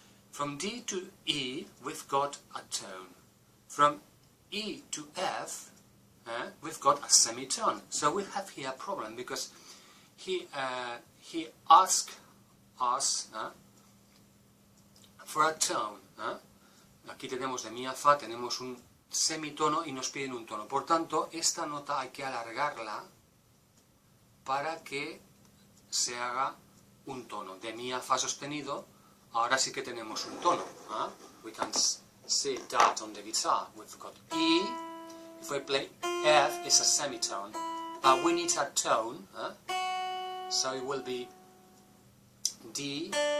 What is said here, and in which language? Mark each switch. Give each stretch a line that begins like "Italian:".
English: From D to E, we've got a tone. From E to F, we've got a semitone. So we have here a problem, because he asked us for a tone.
Spanish: Aquí tenemos de mi a fa, tenemos un semitono y nos piden un tono. Por tanto, esta nota hay que alargarla para que se haga un tono. De mi a fa sostenido, ahora sí que tenemos un tono.
English: We can see that on the guitar. We've got E. If we play F, it's a semitone. But we need a tone, so it will be D.